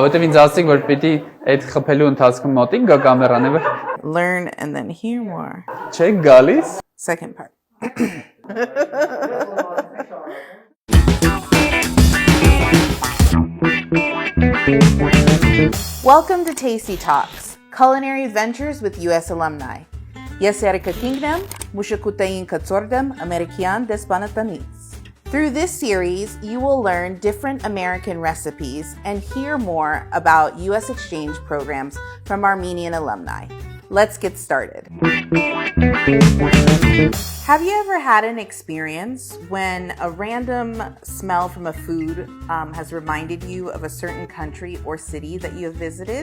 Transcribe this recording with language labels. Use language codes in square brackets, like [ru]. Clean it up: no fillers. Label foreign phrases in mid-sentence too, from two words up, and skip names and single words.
[en] Learn and then hear more. Check galis. Second part. Welcome to TastyTalks, culinary adventures with U.S. alumni. [hy] Ես Երիկին եմ, մուշկութային կցորդեմ Ամերիկյան դեսպանատնից. [en] Through this series, you will learn different American recipes and hear more about U.S. exchange programs from Armenian alumni. Let's get started. Have you ever had an experience when a random smell from a food has reminded you of a certain country or city that you have visited?